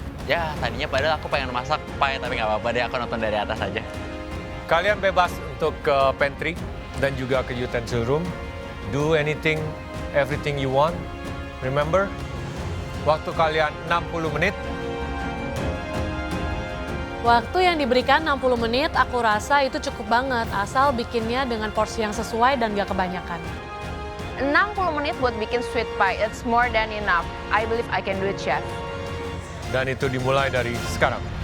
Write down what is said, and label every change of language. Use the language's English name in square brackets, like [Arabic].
[Indonesian] Ya, tadinya padahal aku pengen masak pie, tapi nggak apa-apa deh, aku nonton dari atas aja. Kalian bebas untuk ke pantry dan juga ke utensil room. [English] Do anything, everything you want. Remember, [Indonesian] waktu kalian 60 menit. Waktu yang diberikan 60 menit, aku rasa itu cukup banget. Asal bikinnya dengan porsi yang sesuai dan gak kebanyakan. 60 menit buat bikin [English] sweet pie, it's more than enough. I believe I can do it, Chef. [Indonesian] Dan itu dimulai dari sekarang.